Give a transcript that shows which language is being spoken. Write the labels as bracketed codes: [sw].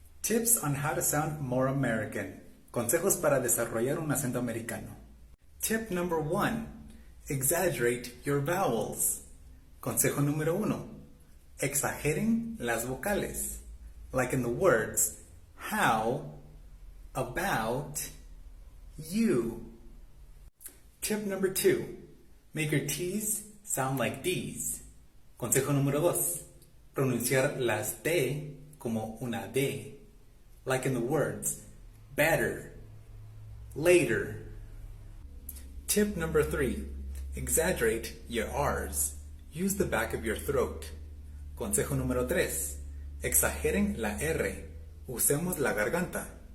[en] Tips on how to sound more American. [es] Consejos para desarrollar un acento americano. [en] Tip number 1. Exaggerate your vowels. [es] Consejo número 1. Exageren las vocales. [en] Like in the words how, about, you. Tip number 2. Make your T's sound like D's. [es] Consejo número 2. Pronunciar las D como una D. [en] Like in the words better, later. Tip number 3. Exaggerate your R's. Use the back of your throat. [es] Consejo número 3. Exageren la R. Usemos la garganta.